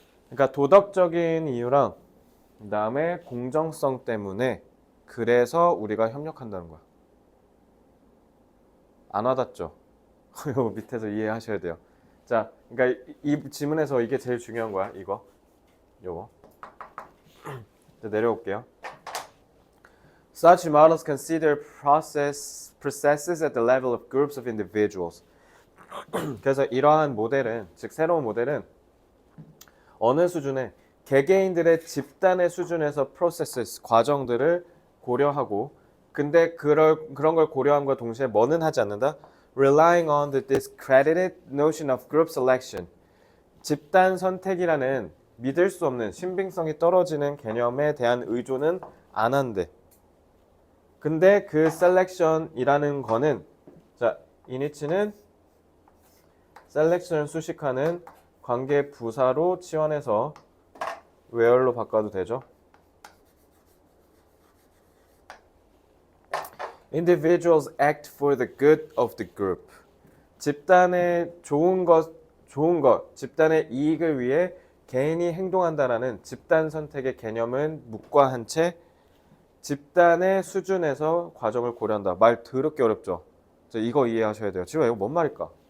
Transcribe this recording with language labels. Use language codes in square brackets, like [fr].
[ko] 그러니까 도덕적인 이유랑 그다음에 공정성 때문에 그래서 우리가 협력한다는 거야. 안 와닿죠? 이거 밑에서 이해하셔야 돼요. 자, 그러니까 이 지문에서 이게 제일 중요한 거야. 요거. 이제 내려올게요. [en] Such models consider processes at the level of groups of individuals. [ko] 그래서 이러한 모델은, 즉 새로운 모델은 어느 수준에 개개인들의 집단의 수준에서 processes, 과정들을 고려하고 근데 그런 걸 고려함과 동시에 뭐는 하지 않는다? [en] Relying on the discredited notion of group selection. [ko] 집단 선택이라는 믿을 수 없는 신빙성이 떨어지는 개념에 대한 의존은 안 한대. 근데 그 selection이라는 거는 자, 이니치는 selection을 수식하는 관계 부사로 치환해서 where로 바꿔도 되죠. [en] Individuals act for the good of the group. [ko] 집단의 좋은 것, 집단의 이익을 위해 개인이 행동한다라는 집단 선택의 개념은 묵과한 채 집단의 수준에서 과정을 고려한다. 말 더럽게 어렵죠? 이거 이해하셔야 돼요. 지금 이거 뭔 말일까?